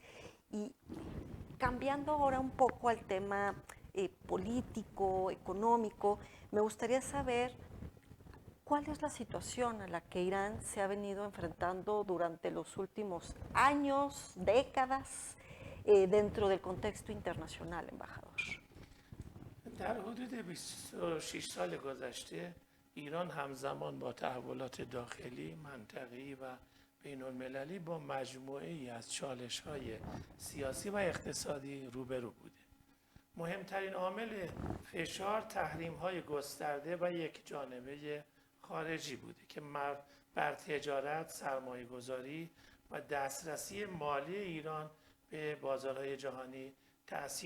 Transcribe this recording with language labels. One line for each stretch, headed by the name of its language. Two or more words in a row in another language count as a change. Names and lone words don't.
Spanish: Y cambiando ahora un poco al tema político, económico, me gustaría saber cuál es la situación a la que Irán se ha venido enfrentando durante los últimos años, décadas, dentro del contexto internacional, embajador.
Persian: در حدود 26 سال گذشته ایران همزمان با تحولات داخلی، منطقه‌ای و بین‌المللی با مجموعه‌ای از چالش‌های سیاسی و اقتصادی روبرو بوده. مهمترین عامل فشار تحریم‌های گسترده و یکجانبه خارجی بوده که بر تجارت، سرمایه‌گذاری و دسترسی مالی ایران به بازارهای جهانی تأثیر گذاشته.